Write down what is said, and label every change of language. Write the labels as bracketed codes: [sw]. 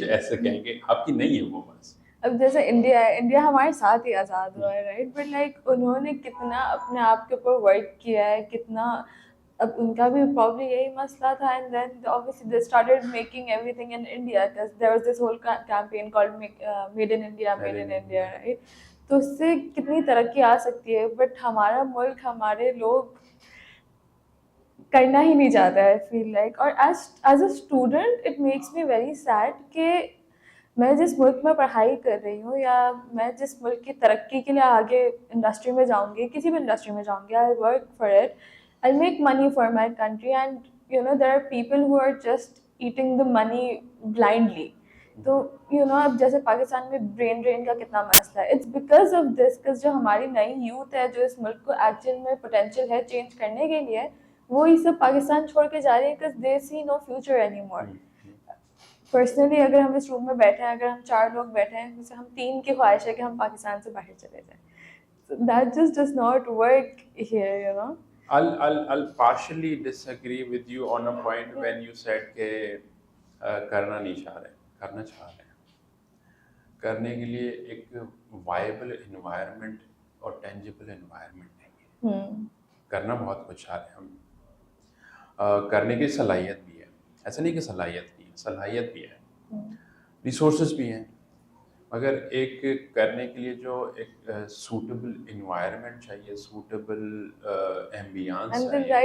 [ur] ایسے کہیں گے آپ کی نہیں ہے وہ. بس اب جیسے انڈیا ہے, انڈیا ہمارے ساتھ ہی آزاد ہوا ہے رائٹ, بٹ لائک انہوں نے کتنا اپنے آپ کے اوپر ورک کیا ہے, کتنا, اب ان کا بھی پرابلی یہی مسئلہ تھا. [en] And then obviously they started making everything in India because there was this whole campaign called Made in India, Made in India, right? [ur] تو اس سے کتنی ترقی آ سکتی ہے, بٹ ہمارا ملک, ہمارے لوگ کرنا ہی نہیں چاہتا ہے. [en] I feel like, اور as a student it makes me very sad [ur] کہ میں جس ملک میں پڑھائی کر رہی ہوں یا میں جس ملک کی ترقی کے لیے آگے انڈسٹری میں جاؤں گی, [en] کسی بھی انڈسٹری میں جاؤں گی, I'll work for it, I'll make money for my country, and you know there are people who are just eating the money blindly. [ur] تو اب جیسے پاکستان میں برین ڈرین کا کتنا مسئلہ ہے, [en] it's because of this, [ur] کہ جو ہماری نئی یوتھ ہے جو اس ملک کو ایکچوئل میں پوٹینشیل ہے چینج کرنے کے لیے, وہ یہ سب پاکستان چھوڑ کے جا رہے ہیں [en] because they see no future anymore. [ur] Personally اگر ہم اس روم میں بیٹھے ہیں, اگر ہم 4 لوگ بیٹھے ہیں, جیسے ہم 3 کی خواہش ہے کہ ہم پاکستان سے باہر چلے جائیں. [en] That just does not work here, you know. I'll partially disagree with you on a point when you said [ur] کہ کرنا نہیں چاہ رہے, کرنا چاہ رہے ہیں. کرنے کے لیے ایک وائبل انوائرمنٹ اور ٹینجیبل انوائرمنٹ نہیں ہے. کرنا بہت کچھ چاہ رہے ہیں ہم, کرنے کی صلاحیت بھی ہے, ایسا نہیں کہ صلاحیت نہیں ہے, صلاحیت بھی ہے, ریسورسز بھی ہیں, مگر ایک کرنے کے لیے جو ایک سوٹیبل انوائرمنٹ چاہیے, سوٹیبل ایمبیانس چاہیے,